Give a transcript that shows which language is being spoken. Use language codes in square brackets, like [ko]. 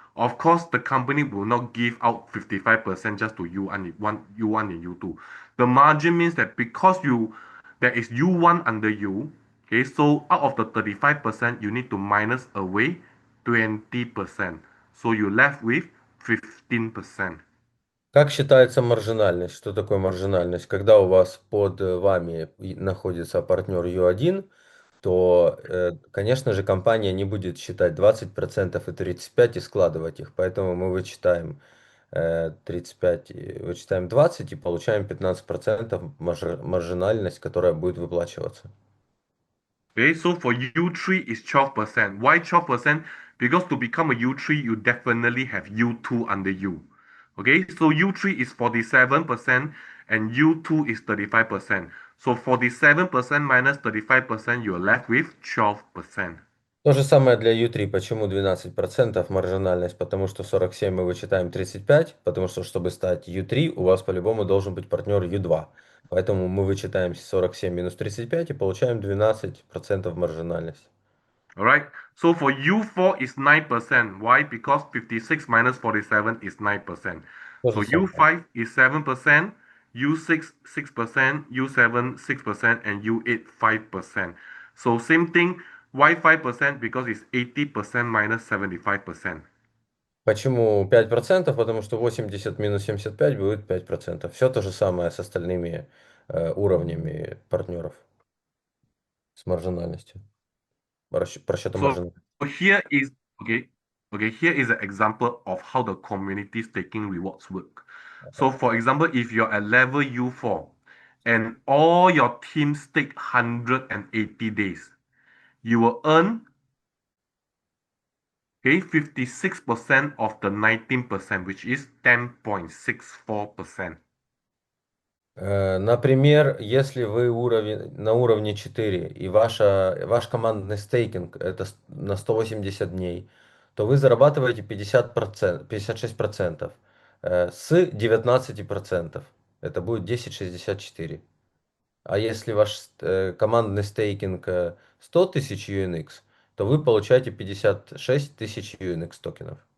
[en] Of course, the company will not give out 55% just to U1 and U2. The margin means that because there is U1 under you, okay, so out of the 35%, you need to minus away 20%. So you left with 15%. [ru] Как считается маржинальность? Что такое маржинальность? Когда у вас под вами находится партнер U1, то, конечно же, компания не будет считать 20% и 35% и складывать их. Поэтому мы вычитаем 35, вычитаем 20 и получаем 15% маржинальность, которая будет выплачиваться. [en] Okay, so for U3 is 12%. Why 12%? Because to become a U3, you definitely have U2 under you. Okay, so U3 is 47% and U2 is 35%. So 47% minus 35%, you're left with 12%. [ru] То же самое для U3. Почему 12% маржинальность? Потому что 47 мы вычитаем 35, потому что, чтобы стать U3, у вас по-любому должен быть партнер U2. Поэтому мы вычитаем 47 минус 35 и получаем 12% маржинальность. [en] Alright, so for U4 is 9%. Why? Because 56 minus 47 is 9%. [ru] То [en] So [ru] же самое. [en] U5 is 7%, U6 6%, U7 6%, and U8 5%. So same thing, why 5%? Because it's 80% minus 75%. [ru] Почему 5%? Потому что 80 минус 75 будет 5%. Все то же самое с остальными уровнями партнеров с маржинальностью. Просчетом [en] So [ru] маржинальности. [en] here is okay. Okay, here is an example of how the community staking rewards work. So for example, if you're at level U4 and all your team stake 180 days, you will earn, okay, 56% of the 19%, which is 10.64%. [ru] Например, если вы на уровне 4 и ваш командный стейкинг это на 180 дней, то вы зарабатываете 50%, 56% с 19%. Это будет 10,64. А если ваш командный стейкинг 100 тысяч UNX, то вы получаете 56 тысяч UNX токенов.